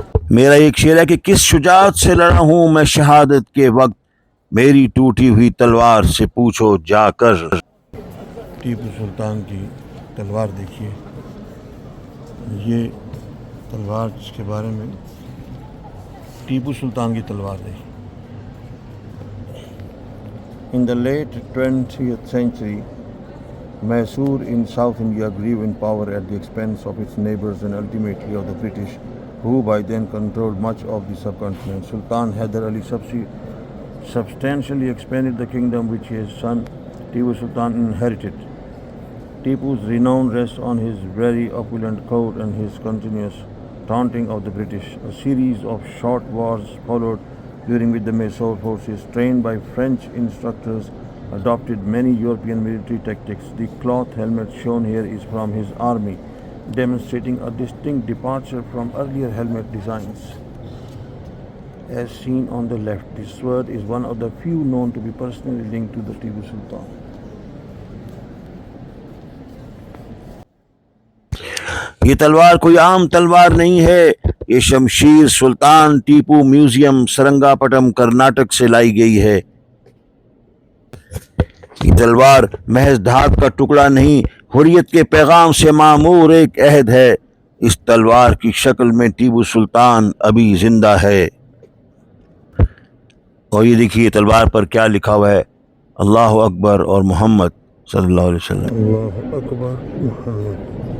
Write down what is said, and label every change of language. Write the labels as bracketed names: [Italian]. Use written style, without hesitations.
[Urdu] میرا ایک شعر ہے کہ کس شجاعت سے لڑا ہوں میں شہادت کے وقت، میری ٹوٹی ہوئی تلوار سے پوچھو جا کر۔ ٹیپو سلطان کی تلوار دیکھیے، یہ تلوار جس کے بارے میں ٹیپو سلطان کی تلوار دیکھیے۔ [English] In the late 20th century, Mysore in South India grew in power at the expense of its neighbors and ultimately of the British, who by then controlled much of the subcontinent. Sultan Hyder Ali substantially expanded the kingdom which his son Tipu Sultan inherited. Tipu's renown rests on his very opulent court and his continuous taunting of the British. A series of short wars followed, during which the Mysore forces, trained by French instructors, adopted many European military tactics. The cloth helmet shown here is from his army, demonstrating a distinct departure from earlier helmet designs. As seen on the left, this sword is one of the few known to be personally linked to the Tipu Sultan. [Urdu] یہ تلوار کوئی عام تلوار نہیں ہے، یہ شمشیر سلطان Tipu museum سرنگا پٹم Karnataka سے لائی گئی ہے۔ یہ تلوار محض دھات کا ٹکڑا نہیں، حریت کے پیغام سے معمور ایک عہد ہے۔ اس تلوار کی شکل میں ٹیپو سلطان ابھی زندہ ہے۔ اور یہ دیکھیے تلوار پر کیا لکھا ہوا ہے، اللہ اکبر اور محمد صلی اللہ علیہ وسلم۔ اللہ اکبر محمد۔